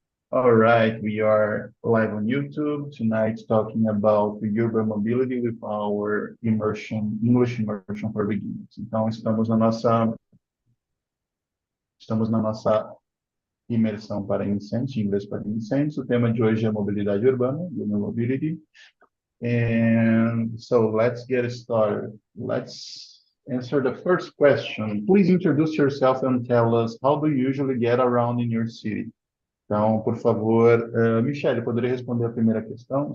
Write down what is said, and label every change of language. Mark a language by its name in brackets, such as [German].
[English] All right, we are live on YouTube tonight talking about the urban mobility with our immersion, English immersion for beginners. [Portuguese] Então, estamos na nossa imersão para iniciantes, inglês para iniciantes. O tema de hoje é mobilidade urbana, [English] urban mobility. And so let's get started. Let's answer the first question. Please introduce yourself and tell us how do you usually get around in your city? [Portuguese] Então, por favor, Michele, poderia responder a primeira questão?